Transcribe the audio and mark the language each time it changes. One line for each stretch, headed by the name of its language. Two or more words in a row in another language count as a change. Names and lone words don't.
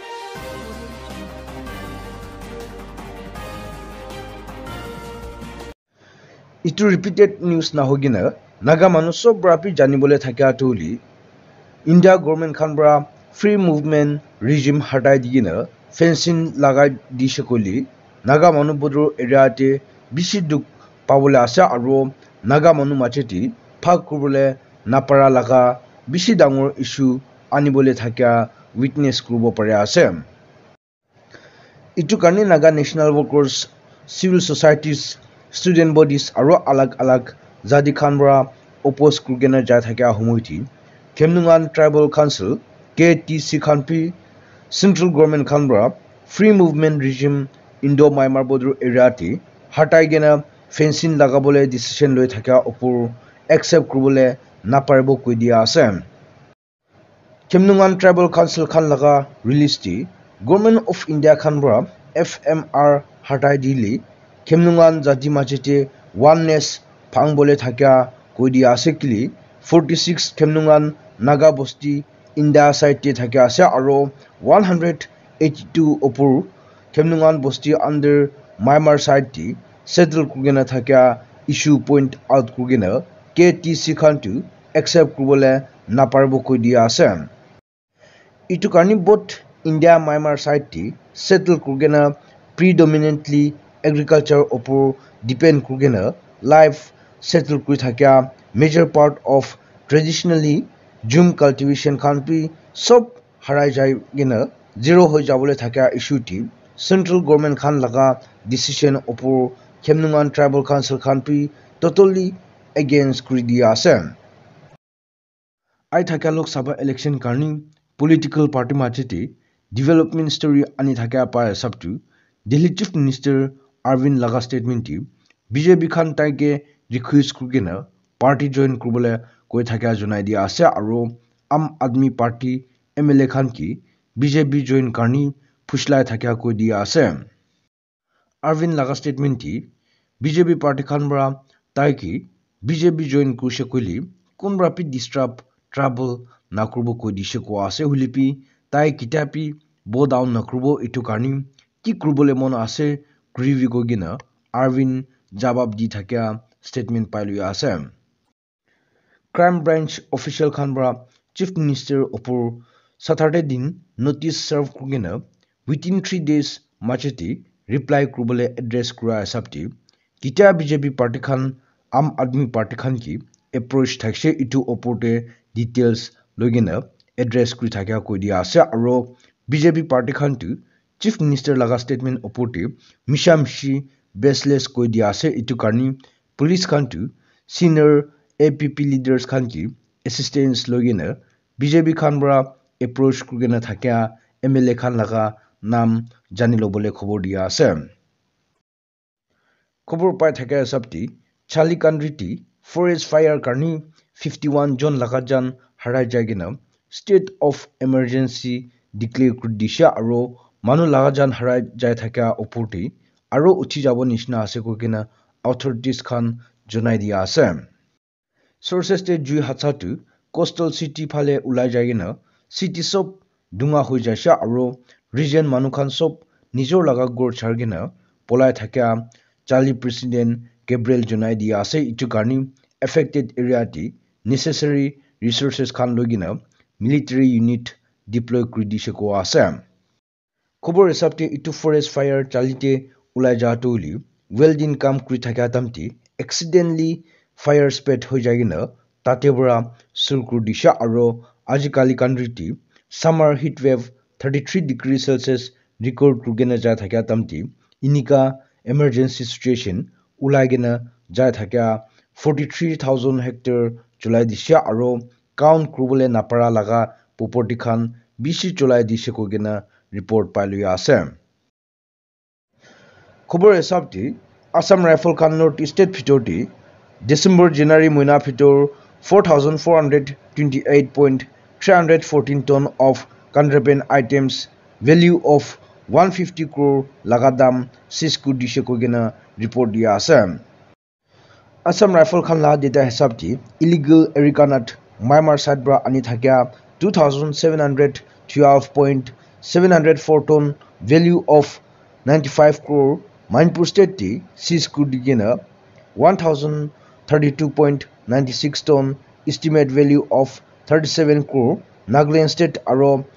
Naga Pidgin: Itu
English: repeated news
Naga Pidgin: na hogina naga manu sob brapi janibole thakia tuli India government khan bra
English: free movement regime
Naga Pidgin: hatai digina fencing lagai di shekoli naga manu bodur area te bishi duk pawole asa aro naga manu macheti phag kubule napara laga bishi dangor issue anibole thakia witness kubo pare ase itu karni naga
English: national workers civil societies student bodies
Naga Pidgin: aro alag alag jadi khan bra oppose kurgena ja thakia homoiti Khemnungan Tribal Council KTC Khanpi
English: Central Government
Naga Pidgin: Khanbra
English: Free Movement Regime Indo Myanmar border area
Naga Pidgin: ti hatai gena fencing lagabole decision loi thaka opor accept krubole naparibo koi dia ase Khemnungan Tribal Council khan laga release ti Government of India Khanbra FMR hatai dili Khemnungan jati machete oneness phangbole thaka koi dia ase kili 46 Khemnungan Naga Bosti India side te thaka ase aro 182 opor Khemnungan Bosti
English: under Myanmar side
Naga Pidgin: ti settle kugena thaka issue
English: point out
Naga Pidgin: kugena KTC khan tu accept kubole naparbo koi dia ase itu karni
English: both India Myanmar side
Naga Pidgin: ti settle kugena
English: predominantly agriculture
Naga Pidgin: opor depend kugena life settle koi thaka
English: major part of traditionally jum cultivation
Naga Pidgin: khanpi sob harai jai gina zero hoi jabole thaka issue ti
English: central government
Naga Pidgin: khan laga decision opor Khemnungan Tribal Council khanpi
English: totally against
Naga Pidgin: kuri dia ase ai thaka lok sabha election karni
English: political party
Naga Pidgin: machete
English: development story
Naga Pidgin: ani thaka pa sabtu Delhi
English: Chief Minister
Naga Pidgin: Arvind laga statement ti BJP khan taike request kurgena
English: party join
Naga Pidgin: kurbole koi thaka junai dia ase aro Am Admi Party MLA khan ki BJP join karni phuslai thaka koi dia ase Arvind laga statement ti BJP party khan bra tai ki BJP join kushe koili kunbra pi
English: disturb trouble
Naga Pidgin: na kurbo koi dishe ko ase hulipi tai kitapi
English: bow down
Naga Pidgin: na kurbo itu karni ki kurbole mon ase grivi go gina Arvind jawab di thaka statement pailu ase
English: crime branch official
Naga Pidgin: khanbra
English: chief minister
Naga Pidgin: opor Saturday din
English: notice serve
Naga Pidgin: kugena
English: within 3 days
Naga Pidgin: macheti reply krubole address kura sabti kita BJP party khan Am Admi Party khan ki approach thakse itu oporte details logena address kuri thaka koi dia ase aro BJP party khan tu
English: chief minister
Naga Pidgin: laga statement oporte mishamshi baseless koi dia ase itu karni police khan tu
English: senior APP leaders
Naga Pidgin: khan ki assistance logena BJP khan bra approach kurgena thakya MLA khan laga nam janilo bole khobor dia ase khobor pai thakya sabti chali kanriti
English: forest fire
Naga Pidgin: karni 51 jon laga jan harai jagena
English: state of emergency declare
Naga Pidgin: kurdisha aro manu laga jan harai jai thakya opurti aro uthi jabo nishna ase kokena authorities khan jonai dia ase sources te jui hatsatu
English: coastal city
Naga Pidgin: phale ulai jagena city sob dunga hoi jasha aro region manukhan sob nijor laga gor chargena polai thakya Chali president Gabriel Jonai dia ase itu karni affected area ti
English: necessary resources
Naga Pidgin: khan logina
English: military unit deploy
Naga Pidgin: kuri dishe ko ase khobor hisabte itu
English: forest fire
Naga Pidgin: chalite ulai ja toli welding kam kuri thakya tamti
English: accidentally fire spread
Naga Pidgin: hoi jagina tatebra surkur disha aro ajikali kanriti
English: summer heat wave 33 degrees celsius record
Naga Pidgin: kurgena ja thakya tamti inika
English: emergency situation
Naga Pidgin: ulaigena ja thakya 43000 hectare chulai disha aro count krubole napara laga property khan bishi chulai dishe kogena report pailu ase khobor hisabti Assam Rifle khan North State Fitorti
English: December January
Naga Pidgin: moina fitor
English: 4428.314 ton of contraband items value of 150 crore
Naga Pidgin: lagadam sisku dishe kogena report dia ase Assam Rifle khan la data hisabti
English: illegal Ericanut
Naga Pidgin: Myanmar side bra ani thakya
English: 2712.0 704 ton value of 95 crore
Naga Pidgin: Manipur state ti seize kurigena
English: 1032.96 ton estimate value of 37 crore
Naga Pidgin: Nagaland state aro